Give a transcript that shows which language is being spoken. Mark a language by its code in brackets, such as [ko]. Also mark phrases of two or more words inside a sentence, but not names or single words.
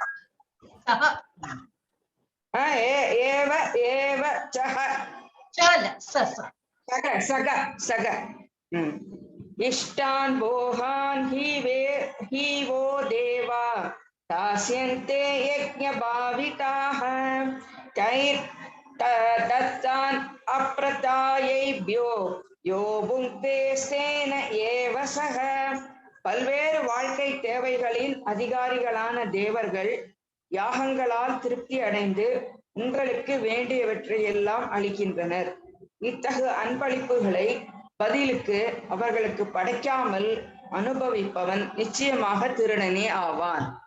[sa] एव चः सग इष्टान् भोगान् हि वो देवा दास्यन्ते यज्ञभाविताः तैर्दत्तान् अप्रदायैभ्यो यो भुङ्क्ते स्तेन एव सः. [ta] பல்வேறு வாழ்க்கை தேவைகளின் அதிகாரிகளான தேவர்கள் யாகங்களால் திருப்தி அடைந்து உங்களுக்கு வேண்டியவற்றை எல்லாம் அளிக்கின்றனர். இத்தகு அன்பளிப்புகளை பதிலுக்கு அவர்களுக்கு படைக்காமல் அனுபவிப்பவன் நிச்சயமாக திருடனே ஆவான்.